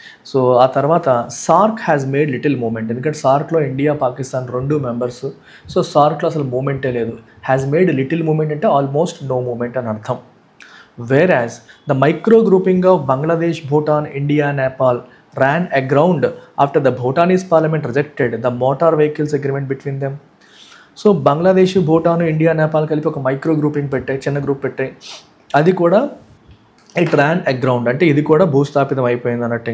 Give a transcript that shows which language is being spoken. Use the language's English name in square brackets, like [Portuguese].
[Telugu] So ఆ తర్వాత SAARC [English] has made little moment, [Telugu] ఎందుకంటే సార్క్లో ఇండియా పాకిస్తాన్ 2 మెంబర్స్. సో సార్క్లో అసలు మూమెంటే లేదు. [English] has made little moment [Telugu] అంటే ఆల్మోస్ట్ నో మూమెంట్ అని అర్థం. [English] Whereas the micro grouping of Bangladesh, Bhutan, India, Nepal ran aground after the Bhutanese parliament rejected the motor vehicles agreement between them. [Telugu] So Bangladesh, Bhutan, India, Nepal కలిపి ఒక micro grouping పెట్టాయి, చిన్న group పెట్టాయి. అది కూడా [English] it ran aground [Telugu] అంటే ఇది కూడా భూస్థాపితం అయిపోయింది అన్నట్టు.